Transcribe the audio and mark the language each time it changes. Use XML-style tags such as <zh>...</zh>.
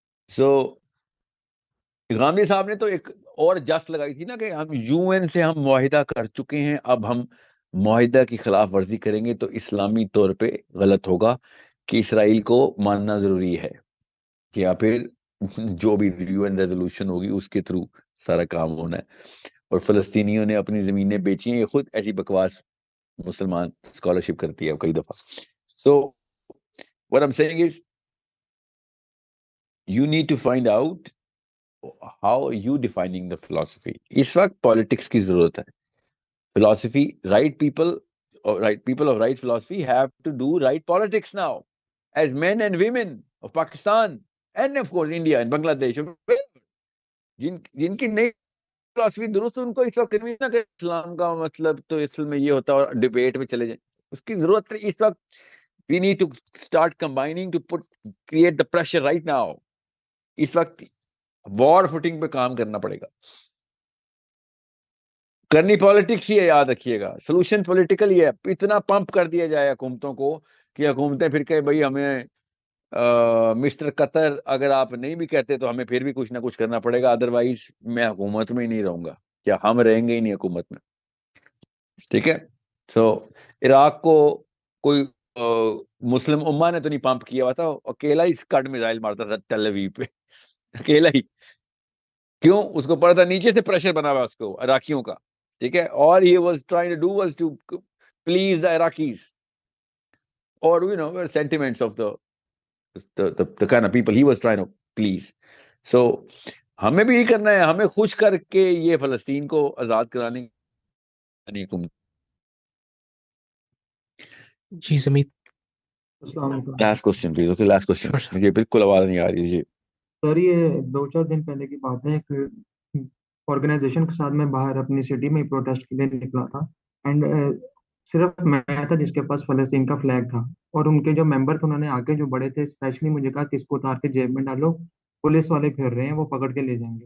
<ur>سو غامدی صاحب نے تو ایک اور جست لگائی تھی نا کہ ہم یو این سے ہم معاہدہ کر چکے ہیں، اب ہم معاہدہ کی خلاف ورزی کریں گے تو اسلامی طور پہ غلط ہوگا کہ اسرائیل کو ماننا ضروری ہے، یا پھر جو بھی یو این ریزولوشن ہوگی اس کے تھرو سارا کام ہونا ہے. اور فلسطینیوں نے اپنی زمینیں بیچی ہیں. یہ خود ایسی بکواس مسلمان اسکالرشپ کرتی ہے کئی دفعہ.</ur> <en>So what I'm saying is you need to find out how you defining the philosophy.</en> <ur>اس وقت پالیٹکس کی ضرورت ہے.</ur> <en>philosophy, right people of right philosophy have to do right politics now as men and women of Pakistan and of course India and Bangladesh.</en> <ur>جن کی نئی فلسفی درست، ان کو اس وقت کنوینس نہ کہ اسلام کا مطلب تو اصل میں یہ ہوتا ہے، اور ڈبیٹ میں چلے جائیں. اس کی ضرورت اس وقت</ur> <en>we need to start combining to create the pressure right now.</en> <ur>اس وقت وار فوٹنگ پہ کام کرنا پڑے گا. کرنی پالیٹکس ہی ہے، یاد رکھیے گا. سولوشن پولیٹیکل ہی ہے. اتنا پمپ کر دیا جائے حکومتوں کو کہ حکومتیں پھر کہ بھائی ہمیں مسٹر قطر اگر آپ نہیں بھی کہتے تو ہمیں پھر بھی کچھ نہ کچھ کرنا پڑے گا، ادروائز میں حکومت میں ہی نہیں رہوں گا، کیا ہم رہیں گے ہی نہیں حکومت میں. ٹھیک ہے. سو عراق کو کوئی مسلم امہ نے تو نہیں پمپ کیا ہوا تھا، اکیلا ہی اسکڈ میزائل مارتا تھا ٹیل اویو پہ، اکیلا ہی. کیوں؟ اس کو پڑا تھا نیچے سے پریشر بنا ہوا اس کو عراقیوں کا. ٹھیک ہے.</ur> <en>اور he was trying to do was to please the Iraqis or sentiments of the kind of people he was trying to please.</en> <ur>So ہمیں بھی یہ کرنا ہے، ہمیں خوش کر کے یہ فلسطین کو آزاد کرانے کی حکومت. جی زمید. السلام علیکم last question please. Okay last question.</ur> <en>Sure, sir.</en> <ur>مجھے بالکل آواز نہیں آ رہی. جی سر، یہ 2-4 دن پہلے کی بات ہے کہ آرگنائزیشن کے ساتھ میں باہر اپنی سٹی میں پروٹیسٹ کے لیے نکلا تھا، اینڈ صرف میں تھا جس کے پاس فلسطین کا فلیگ تھا، اور ان کے جو ممبر تھے انہوں نے آگے جو بڑے تھے اسپیشلی مجھے کہا کہ اس کو اتار کے جیب میں ڈالو، پولیس والے پھر رہے ہیں، وہ پکڑ کے لے جائیں گے.</ur>